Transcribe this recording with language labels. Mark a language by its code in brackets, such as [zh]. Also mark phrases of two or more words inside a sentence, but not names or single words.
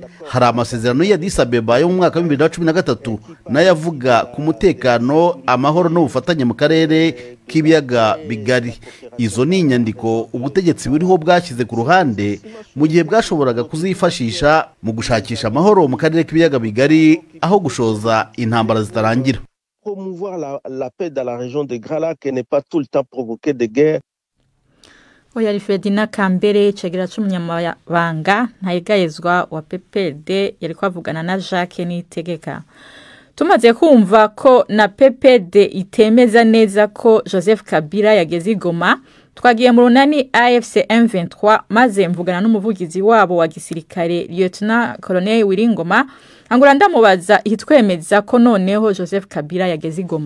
[rw] Hari amasezerano ya Addis Abeba yo mu mwaka wa 2013 nayo avuga ku mutekano, amahoro n'ubufatanye mu karere k'ibiyaga bigari. Izo ni inyandiko ubutegetsi buriho bwashyize ku ruhande mu gihe bwashoboraga kuzifashisha mu gushakisha amahoro mu karere k'ibiyaga bigari aho gushoza intambara zitarangira. [fr] Promouvoir la paix dans la région de Grand Lac et ne pas tout le temps provoquer des guerres. [rw] Oyari Fredina Kambere cegera c'umunyamabanga ntayigayezwa wa PPD yari kwavugana na Jacques Nitegeka. Tumaze kumva ko na PPD itemeza neza ko Joseph Kabila yageze igoma, twagiye mu runani AFC M23 maze mvugana n'umuvugizi wabo wa gisirikare Lieutenant Colonel Wiringoma, angura ndamubaza ihitwemeza ko noneho Joseph Kabila yageze igoma.